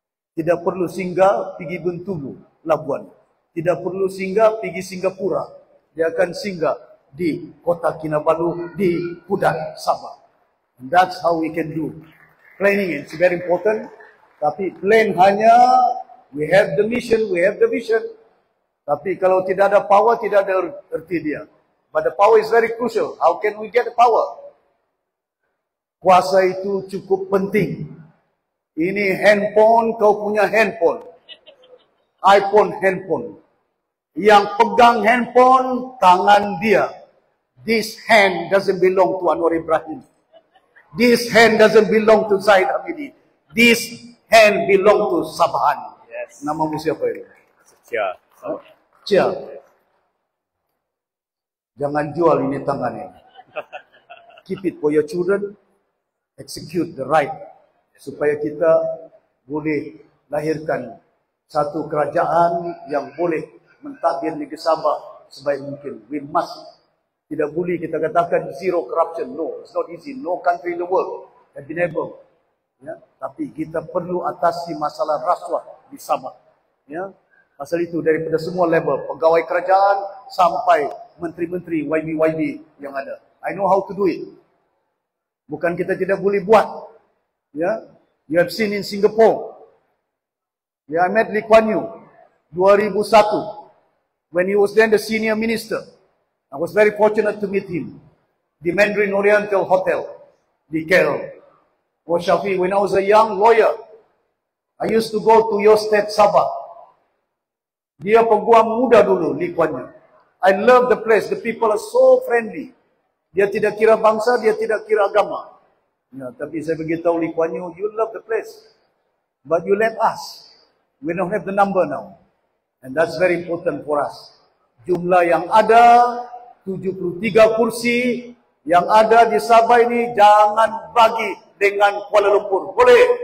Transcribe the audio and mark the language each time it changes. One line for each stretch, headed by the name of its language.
Malay: Tidak perlu singgah pergi Bintulu, Labuan. Tidak perlu singgah pergi Singapura. Dia akan singgah di Kota Kinabalu, di Kudat, Sabah.
English: And that's how we can do. Planning is very important.
Malay: Tapi plan hanya,
English: we have the mission, we have the vision.
Malay: Tapi kalau tidak ada power, tidak ada erti dia.
English: But the power is very crucial. How can we get the power?
Malay: Kuasa itu cukup penting. Ini handphone, kau punya handphone. iPhone handphone. Yang pegang handphone, tangan dia.
English: This hand doesn't belong to Anwar Ibrahim. This hand doesn't belong to Zaid Hamidi. This hand belong to Sabahan. Yes.
Malay: Namamu siapa itu? Cia. Cia. Jangan jual ini tangan ini.
English: Keep it for your children. Execute the right
Malay: supaya kita boleh lahirkan satu kerajaan yang boleh mentadbir negeri Sabah sebaik mungkin.
English: We must.
Malay: Tidak boleh kita katakan
English: zero corruption. No, it's not easy. No country in the world have been able.
Malay: Ya, tapi kita perlu atasi masalah rasuah di Sabah. Ya, pasal itu daripada semua level, pegawai kerajaan sampai menteri-menteri YB yang ada.
English: I know how to do it.
Malay: Bukan kita tidak boleh buat.
English: Ya, you have seen in Singapore. Yeah, I met Lee Kuan Yew 2001 when he was then the senior minister. I was very fortunate to meet him. The Mandarin Oriental Hotel di KL. Oh Shafi, when I was a young lawyer, I used to go to your state Sabah.
Malay: Dia peguam muda dulu,
English: Lee Kuan Yew. I love the place. The people are so friendly.
Malay: Dia tidak kira bangsa, dia tidak kira agama. Ya, tapi saya beritahu
English: Lee Kuan Yew, you love the place, but you let us. We don't have the number now. And that's very important for us.
Malay: Jumlah yang ada, 73 kursi yang ada di Sabah ini, jangan bagi dengan Kuala Lumpur. Boleh?